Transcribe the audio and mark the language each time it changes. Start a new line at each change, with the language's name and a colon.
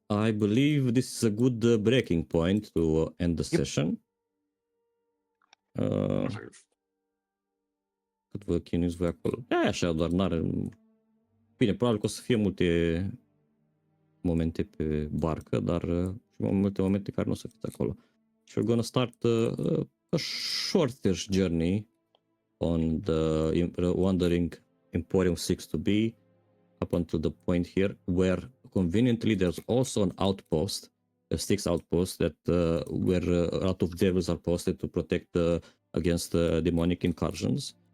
English: I believe this is a good breaking point to end the session.
Romanian: Cât vă chinuiți voi acolo? E așa, doar n-are... Bine, probabil că o să fie multe momente pe barcă, dar și multe momente care nu o să fiți acolo.
English: So we're gonna start a shorter journey on the Wandering Emporium 6-B up until the point here where conveniently there's also an outpost, a Styx outpost that where a lot of devils are posted to protect against demonic incursions.